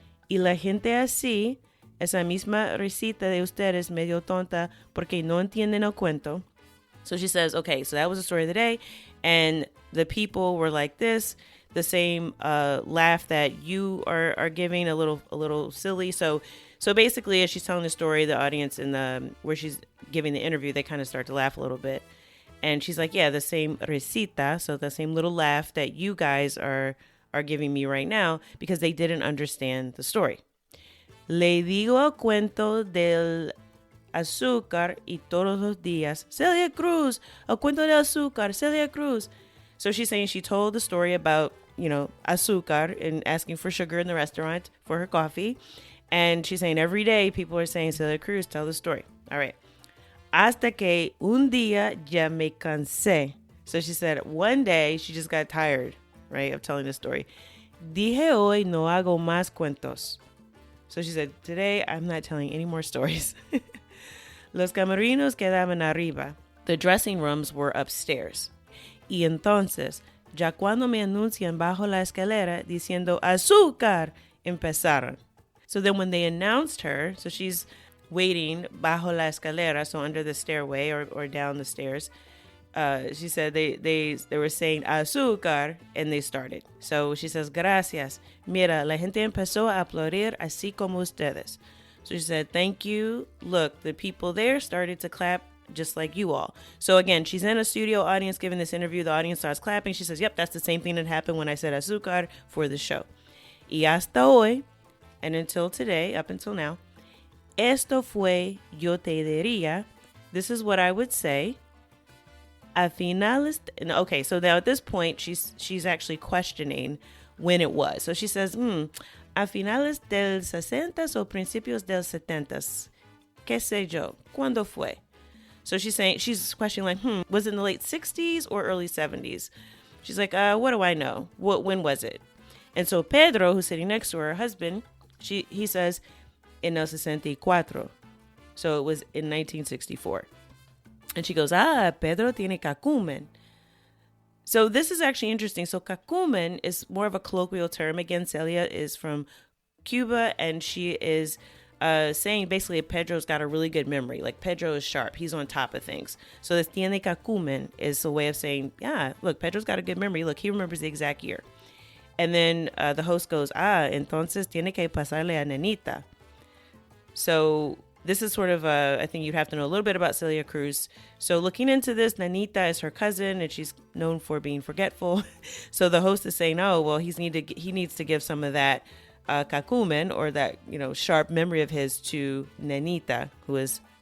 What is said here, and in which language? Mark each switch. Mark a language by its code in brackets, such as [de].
[es] Y la gente así, esa misma risita de ustedes medio tonta porque no entienden el cuento. [en] So she says, okay, so that was the story of the day. And the people were like this, the same laugh that you are giving, a little silly. So basically, as she's telling the story, the audience where she's giving the interview, they kind of start to laugh a little bit. And she's like, yeah, the same risita, so the same little laugh that you guys are giving me right now, because they didn't understand the story. [es] Le digo el cuento del azúcar y todos los días. Celia Cruz, el cuento del azúcar, Celia Cruz. [en] So she's saying she told the story about, you know, azúcar and asking for sugar in the restaurant for her coffee. And she's saying every day people are saying, Celia Cruz, tell the story. All right. [es] Hasta que un día ya me cansé. [en] So she said one day she just got tired, right, of telling the story. [es] Dije hoy no hago más cuentos. [en] So she said, today I'm not telling any more stories. [es] Los camerinos quedaban arriba. [en] The dressing rooms were upstairs. [es] Y entonces, ya cuando me anuncian bajo la escalera diciendo azúcar, empezaron. [en] So then when they announced her, so she's waiting [es] bajo la escalera, [en] so under the stairway or down the stairs, she said they were saying azúcar, and they started. So she says, gracias. [es] Mira, la gente empezó a aplaudir así como ustedes. [en] So she said, thank you. Look, the people there started to clap just like you all. So again, she's in a studio audience giving this interview. The audience starts clapping. She says, yep, that's the same thing that happened when I said azúcar for the show. [es] Y hasta hoy, [en] and until today, up until now, [es] esto fue yo te diría. [en] This is what I would say. [es] A finales. [en] Okay, so now at this point, she's actually questioning when it was. So she says, [es] a finales del 60s o principios del 70s. ¿Qué sé yo? ¿Cuándo fue? [en] So she's questioning like, was it in the late 60s or early 70s? She's like, what do I know? When was it? And so Pedro, who's sitting next to her husband, he says, [es] en el 64. [en] So it was in 1964. And she goes, [es] Pedro tiene cacumen. [en] So this is actually interesting. So cacumen is more of a colloquial term. Again, Celia is from Cuba, and she is saying basically Pedro's got a really good memory. Like Pedro is sharp. He's on top of things. So this [es] tiene cacumen [en] is a way of saying, yeah, look, Pedro's got a good memory. Look, he remembers the exact year. And then the host goes, [es] entonces tiene que pasarle a Nenita. [en] So this is sort of I think you'd have to know a little bit about Celia Cruz. So looking into this, Nenita is her cousin, and she's known for being forgetful. So the host is saying, oh, well, he needs to give some of that cacumen, or that, sharp memory of his to Nenita, who is